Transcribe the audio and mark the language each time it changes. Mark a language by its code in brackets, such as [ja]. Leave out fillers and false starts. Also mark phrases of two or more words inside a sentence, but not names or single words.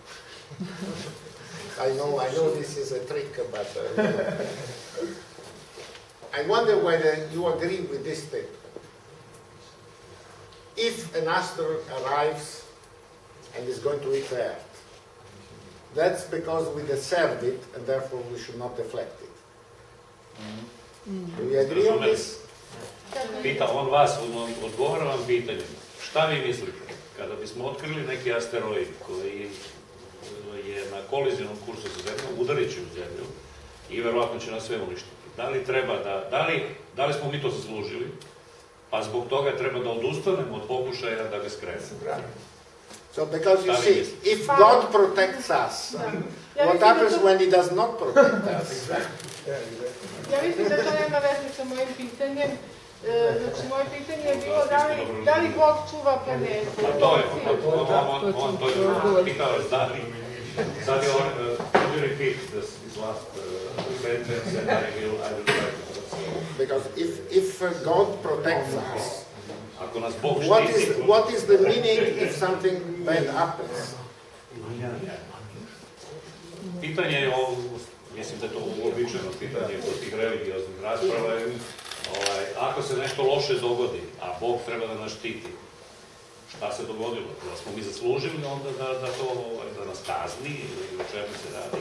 [en] I know this is a trick, but I wonder whether you agree with this statement. If an asteroid arrives and is going to hit the Earth, that's because we deserved it and therefore we should not deflect it. Do we agree on this? [sr] Pita on vas, odgovara vam pitanjem. Šta vi mislite? Kada bismo otkrili neki asteroid koji je na kolizionom kursu sa Zemljom, udarit će u Zemlju i verovatno će nas sve uništiti. Da li treba da li smo mi to zaslužili, pa zbog toga treba da odustanemo od pokušaja da ga skrenemo. [en] So because you see, if God protects us, what happens when He does not protect us? [sr] Ja mislim da to nema veze sa mojim pitanjem. Znači, moje pitanje je bilo da li Bog čuva planetu? A to je, on to je pitao da li. Sad je on, [en] could you repeat this last sentence and I will try to translate. Because if God protects us, [sr] ako nas Bog štiti, [en] what is the meaning if something bad happens? [sr] Pitanje je ovo, mislim da je to uobičajeno pitanje kod tih religioznih rasprava, ako se nešto loše dogodi, a Bog treba da nas štiti, šta se dogodilo? Da smo mi zaslužili onda da nas kazni ili o čemu se radi?